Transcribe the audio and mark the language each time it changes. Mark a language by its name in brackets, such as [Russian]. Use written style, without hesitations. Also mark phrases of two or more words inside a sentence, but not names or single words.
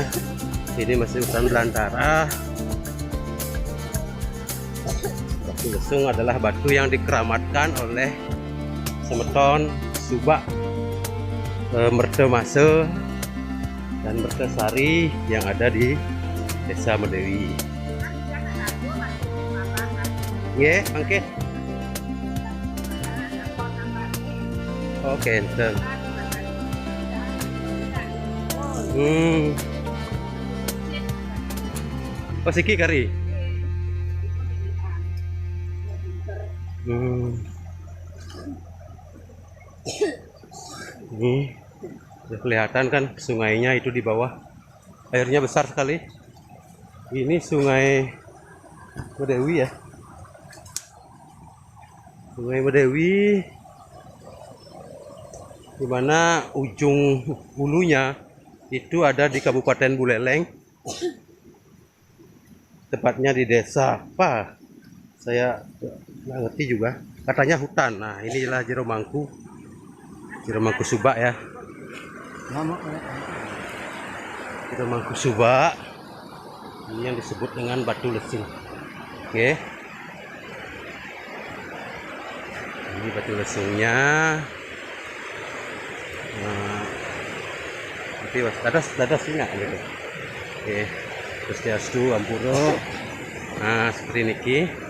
[Indonesian] Ini masih hutan belantara. Batu Lesung adalah batu yang dikeramatkan oleh Semeton Subak, Mertemase dan Mertesari yang ada di Desa Medewi. [Balinese] Nggih, mangke. Oke, enten. Pasiki kari. [Indonesian] Ini udah kelihatan kan sungainya itu di bawah. Airnya besar sekali. Ini Sungai Medewi ya. Sungai Medewi, di mana ujung hulunya itu ada di Kabupaten Buleleng, tepatnya di desa apa? Saya nggak ngerti juga. Katanya hutan. Nah, inilah Jero Mangku, Jero Mangku Subak ya. Jero Mangku Subak. Ini yang disebut dengan Batu Lesung. Oke. Ini Batu Lesungnya. Nah, nanti ada singa gitu. Oke. [Balinese] Pustiastu Ampuro. [Indonesian] Nah, seperti niki.